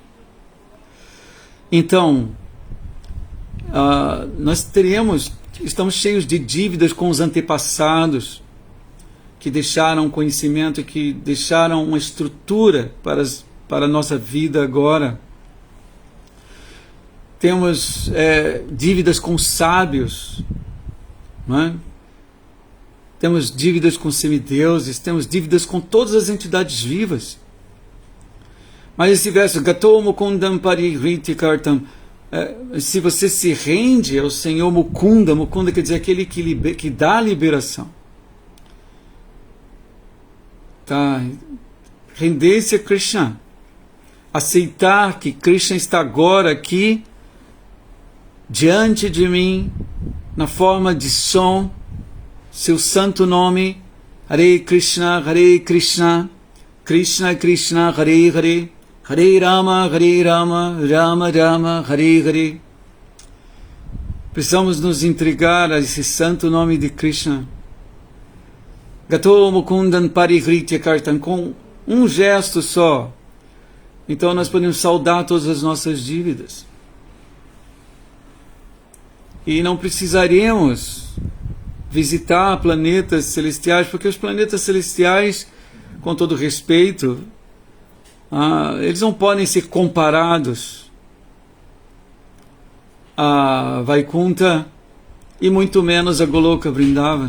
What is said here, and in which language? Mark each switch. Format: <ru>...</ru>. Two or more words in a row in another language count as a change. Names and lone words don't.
<pt>Então, estamos cheios de dívidas com os antepassados, que deixaram conhecimento, que deixaram uma estrutura para a nossa vida agora. Temos dívidas com sábios, não é? Temos dívidas com semideuses, temos dívidas com todas as entidades vivas. Mas esse verso,</pt> <sa>Gato mukundam parihritya kartam,</sa> <pt>se você se rende ao Senhor Mukunda, Mukunda quer dizer aquele que dá a liberação. Tá? Render-se a Krishna. Aceitar que Krishna está agora aqui, diante de mim, na forma de som, seu santo nome,</pt> <sa>Hare Krishna, Krishna Krishna, Hare Hare, Hare Rama, Rama Rama, Hare Hare.</sa> <pt>Precisamos nos entregar a esse santo nome de Krishna.</pt> <sa>Gato Mukundan Parihritya Kartan,</sa> <pt>com um gesto só. Então nós podemos saldar todas as nossas dívidas. E não precisaremos visitar planetas celestiais, porque os planetas celestiais, com todo respeito, eles não podem ser comparados a Vaikunta e muito menos a Goloka Vrindavana.</pt>